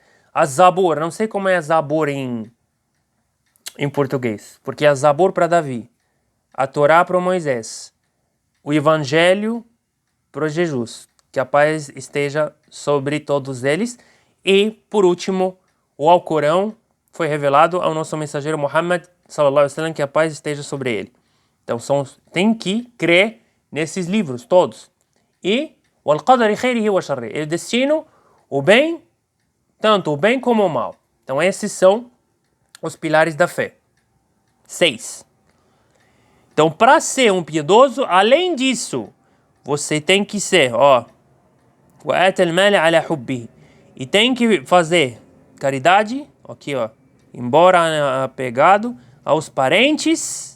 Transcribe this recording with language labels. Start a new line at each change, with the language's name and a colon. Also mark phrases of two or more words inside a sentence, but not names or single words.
Portuguese: A Zabor, não sei como é a Zabor em português, porque é a Zabor para Davi. A Torá para Moisés. O Evangelho para Jesus. Que a paz esteja sobre todos eles. E, por último, o Alcorão foi revelado ao nosso mensageiro Muhammad,
Arabic: صلى الله عليه وسلم,
Portuguese: que a paz esteja sobre ele. Então, tem que crer nesses livros todos. E o
Arabic: القدر خيره وشره,
Portuguese: ele destina o bem, tanto o bem como o mal. Então, esses são os pilares da fé. 6. Então, para ser um piedoso, além disso, você tem que ser, e tem que fazer caridade, aqui, embora apegado aos parentes.